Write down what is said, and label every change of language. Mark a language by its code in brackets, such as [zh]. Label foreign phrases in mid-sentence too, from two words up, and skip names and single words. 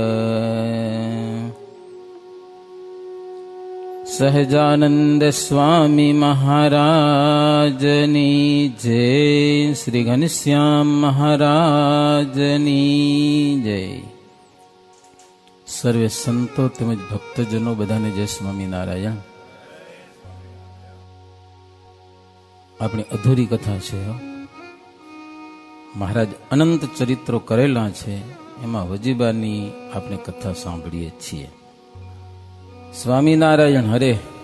[gu] સહજાનંદ સ્વામી મહારાજની જય। શ્રી ઘનશ્યામ મહારાજની જય। સર્વે સંતો તેમજ ભક્તજનો બધાને જય સ્વામિનારાયણ। આપણી અધૂરી કથા છે। મહારાજ અનંત ચરિત્રો કરેલા છે, એમાં વજીબાની આપણે કથા સાંભળીએ છીએ। સ્વામિનારાયણ હરે।